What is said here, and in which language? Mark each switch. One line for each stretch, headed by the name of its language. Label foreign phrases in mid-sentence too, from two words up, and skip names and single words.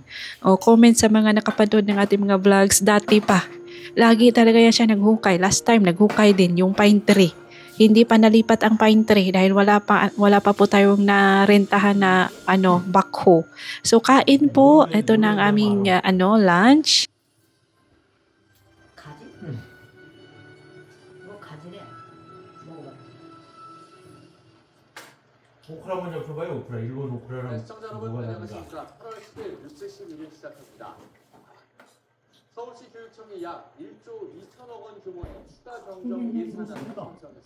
Filipino: O comment sa mga nakapanood ng ating mga vlogs dati pa. Lagi talaga yan siya naghukay. Last time, naghukay din yung pine tree. Hindi pa nalipat ang pine tree dahil wala pa po tayong narentahan na backhoe. So kain po, ito na ang aming lunch.
Korean: 가지? 뭐 가지래? 먹어봐. 오크라 먼저 줘봐요. 오크라 일본 오크라랑 시청자 여러분 뭐가 다른가? 안녕하십니까. 8월 10일 뉴스 시민을 시작합니다. 서울시 교육청이 약 1조 2천억 원 규모의 추가 경정 예산안을 편성했습니다.